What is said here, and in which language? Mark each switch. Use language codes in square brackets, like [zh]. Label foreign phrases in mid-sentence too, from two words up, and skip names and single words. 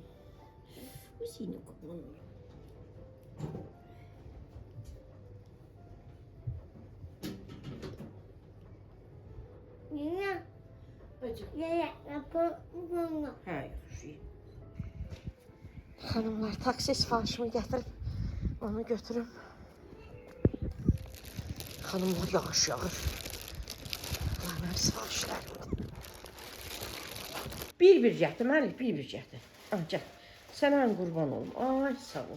[tr] Bu senin kurban olur. Acı. Hayır, şey. Hanımlar, [az] taksi sifarişimi gətirib onu götürüm. Hanımlar, yağış yağır. Mənim sifarişlərim. Bir gətir, Məlik, bir gətir. Ah, gəl. Sənə qurban olum. Ay, sağ ol.